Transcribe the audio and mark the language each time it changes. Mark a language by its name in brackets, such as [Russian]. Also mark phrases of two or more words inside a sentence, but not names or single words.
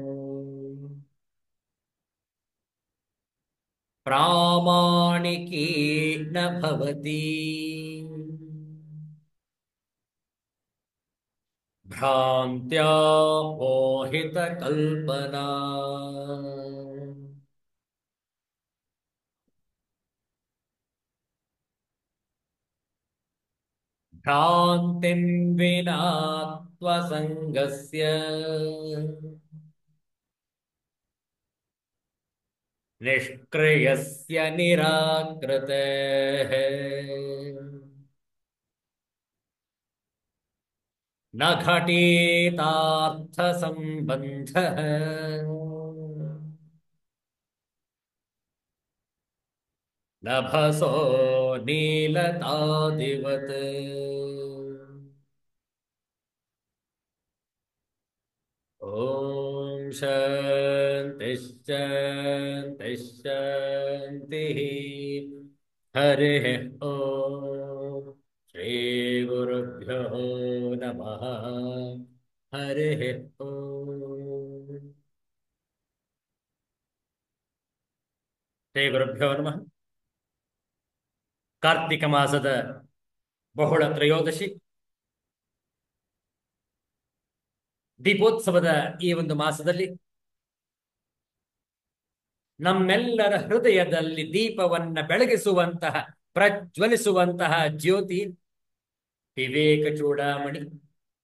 [Sanskrit] ಪ್ರಾಮಾಣಿಕೀ ನ ಭವತಿ ಭ್ರಾಂತ್ಯಾ ಮೋಹಿತ ಕಲ್ಪನಾ. ಭ್ರಾಂತಿಂ ವಿನಾ ತ್ವಸಂಗಸ್ಯ ನಿಷ್ಕ್ರಿಯಸ್ಯ ನಿರಾಕೃತೇಃ. ನ ಘಟೀತಾರ್ಥ ಸಂಬಂಧಃ ನಭಸೋ ನೀಲತಾದಿವತ್. ಓಂ ಶಾಂತಿ ಶಾಂತಿ ಶಾಂತಿ. ಹರಿ ಓಂ ಶ್ರೀ ಗುರುಭ್ಯೋ ನಮಃ. ಹರಿ ಓಂ ಶ್ರೀ ಗುರುಭ್ಯೋ ನಮಃ. [Kannada] ಕಾರ್ತಿಕ ಮಾಸದ ಬಹುಳ ತ್ರಯೋದಶಿ ದೀಪೋತ್ಸವದ ಈ ಒಂದು ಮಾಸದಲ್ಲಿ ನಮ್ಮೆಲ್ಲರ ಹೃದಯದಲ್ಲಿ ದೀಪವನ್ನ ಬೆಳಗಿಸುವಂತಹ ಪ್ರಜ್ವಲಿಸುವಂತಹ ಜ್ಯೋತಿ ವಿವೇಕ ಚೂಡಾಮಣಿ